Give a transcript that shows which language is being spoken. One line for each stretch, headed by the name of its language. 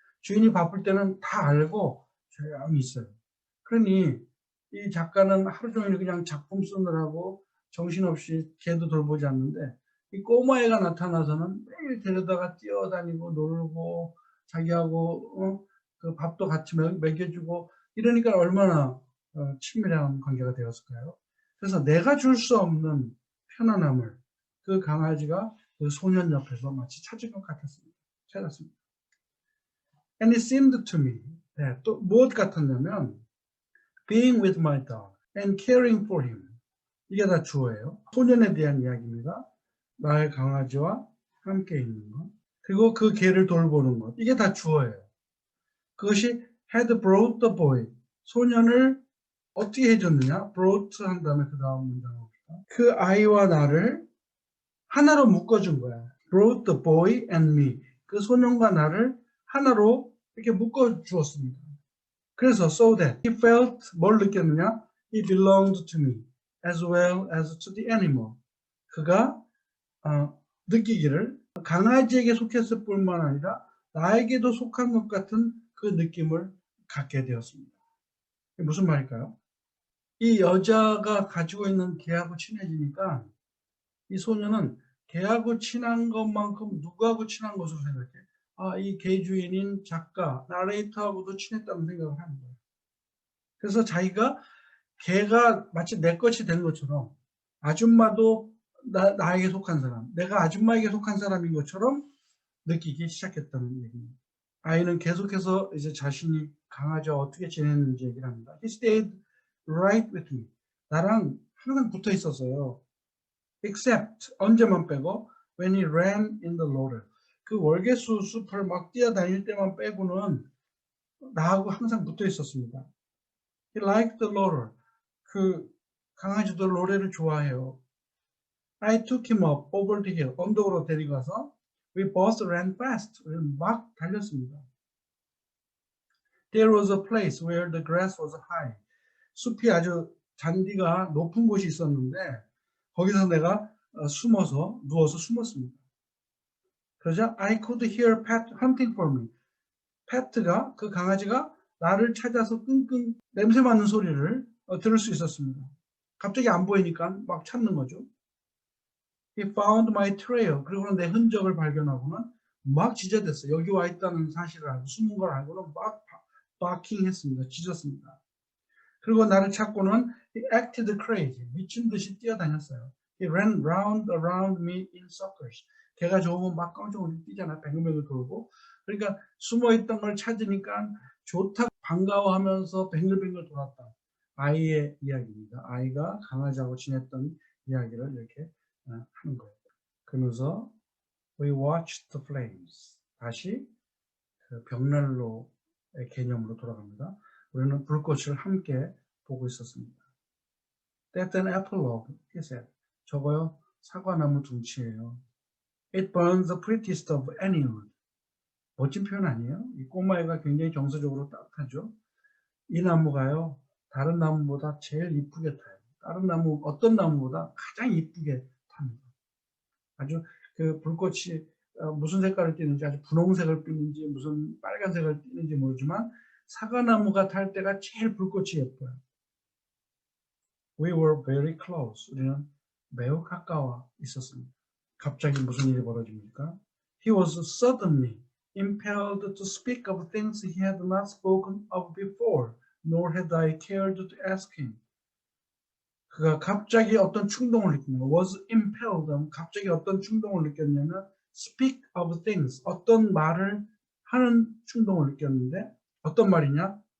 Korean: 주인이 바쁠 때는 다 알고 조용히 있어요. 그러니 이 작가는 하루 종일 그냥 작품 쓰느라고 정신없이 개도 돌보지 않는데 이 꼬마애가 나타나서는 매일 데려다가 뛰어다니고 놀고 자기하고 그 밥도 같이 먹여주고 이러니까 얼마나 친밀한 관계가 되었을까요? 그래서 내가 줄 수 없는 편안함을 그 강아지가 그 소년 옆에서 마치 찾은 것 같았습니다. 찾았습니다.
English: And it seemed to me.
Korean: 네, 또 무엇 같았냐면
English: being with my dog and caring for him.
Korean: 이게 다 주어예요. 소년에 대한 이야기입니다. 나의 강아지와 함께 있는 것. 그리고 그 개를 돌보는 것. 이게 다 주어예요. 그것이
English: had brought the boy.
Korean: 소년을 어떻게 해줬느냐? brought 한 다음에 그 다음 문장을 봅시다. 그 아이와 나를 하나로 묶어준 거야.
English: brought the boy and me.
Korean: 그 소년과 나를 하나로 이렇게 묶어주었습니다. 그래서
English: so that he felt
Korean: 뭘 느꼈느냐?
English: He belonged to me as well as to the animal.
Korean: 그가 느끼기를 강아지에게 속했을 뿐만 아니라 나에게도 속한 것 같은 그 느낌을 갖게 되었습니다. 이게 무슨 말일까요? 이 여자가 가지고 있는 개하고 친해지니까 이 소녀는 개하고 친한 것만큼 누구하고 친한 것으로 생각해. 이 개 주인인 작가, 나레이터하고도 친했다는 생각을 하는 거예요. 그래서 자기가 개가 마치 내 것이 된 것처럼 아줌마도 나에게 속한 사람, 내가 아줌마에게 속한 사람인 것처럼 느끼기 시작했다는 얘기입니다. 아이는 계속해서 이제 자신이 강아지와 어떻게 지냈는지 얘기를 합니다.
English: He stayed right with me.
Korean: 나랑 항상 붙어 있었어요.
English: Except
Korean: 언제만 빼고
English: when he ran in the loader.
Korean: 그 월계수 숲을 막 뛰어다닐 때만 빼고는 나하고 항상 붙어 있었습니다.
English: He liked the loader.
Korean: 그 강아지도 노래를 좋아해요.
English: I took him up over the hill.
Korean: 언덕으로 데리고 가서
English: we both ran fast.
Korean: 막 달렸습니다.
English: There was a place where the grass was high.
Korean: 숲이 아주 잔디가 높은 곳이 있었는데 거기서 내가 숨어서 누워서 숨었습니다. 그러자
English: I could hear Pat hunting for me.
Korean: 패트가 그 강아지가 나를 찾아서 끙끙 냄새 맡는 소리를 들을 수 있었습니다. 갑자기 안 보이니까 막 찾는 거죠.
English: He found my trail.
Korean: 그리고는 내 흔적을 발견하고는 막 짖어댔어요. 여기 와 있다는 사실을 알고 숨은 걸 알고는 막 barking했습니다. 짖었습니다. 그리고 나를 찾고는
English: he acted crazy.
Korean: 미친 듯이 뛰어다녔어요.
English: He ran round around me in circles.
Korean: 걔가 좋으면 막 깡총을 뛰잖아. 뱅글뱅글 돌고. 그러니까 숨어있던 걸 찾으니까 좋다고 반가워하면서 뱅글뱅글 돌았다. 아이의 이야기입니다. 아이가 강아지하고 지냈던 이야기를 이렇게 하는 거예요. 그러면서
English: we watched the flames.
Korean: 다시 그 벽난로의 개념으로 돌아갑니다. 우리는 불꽃을 함께 보고 있었습니다.
English: That's an epilogue, he said.
Korean: 저거요, 사과나무 둥치예요.
English: It burns the prettiest of any wood.
Korean: 멋진 표현 아니에요? 이 꼬마애가 굉장히 정서적으로 따뜻하죠. 이 나무가요, 다른 나무보다 제일 이쁘게 타요. 다른 나무, 어떤 나무보다 가장 이쁘게 탑니다. 아주 그 불꽃이 무슨 색깔을 띠는지, 아주 분홍색을 띠는지, 무슨 빨간색을 띠는지 모르지만 사과나무가 탈 때가 제일 불꽃이 예뻐요.
English: We were very close.
Korean: 우리는 매우 가까워 있었습니다. 갑자기 무슨 일이 벌어집니까?
English: He was suddenly impelled to speak of things he had not spoken of before, nor had I cared to ask him.
Korean: 그가 갑자기 어떤 충동을 느끼는 거.
English: was impelled.
Korean: 갑자기 어떤 충동을 느꼈냐면
English: speak of things.
Korean: 어떤 말을 하는 충동을 느꼈는데 어떤 말이냐?